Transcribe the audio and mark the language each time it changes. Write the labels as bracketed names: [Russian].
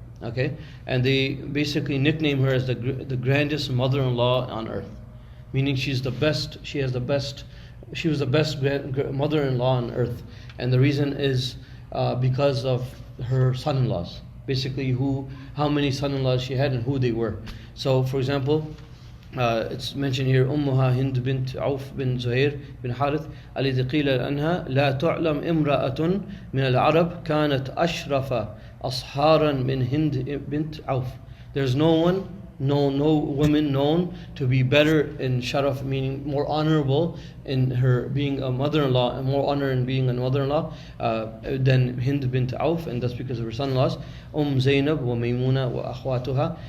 [English] Okay, and they basically nickname her as the grandest mother-in-law on earth, meaning she's the best. She was the best mother-in-law on earth, and the reason is because of her son-in-laws. Basically, how many son-in-laws she had and who they were. So, for example, it's mentioned here, [Arabic] أمها هند بنت عوف بن زهير بن حارث الذي قيل عنها لا تعلم امرأة من العرب كانت أشرف أصهارا من هند بنت عوف. [English] There's no woman known to be better in sharaf, meaning more honorable in her being a mother-in-law, and more honor in being a mother-in-law than Hind bint Auf, and that's because of her son-in-laws, Zainab wa Maymuna wa akhwatuha.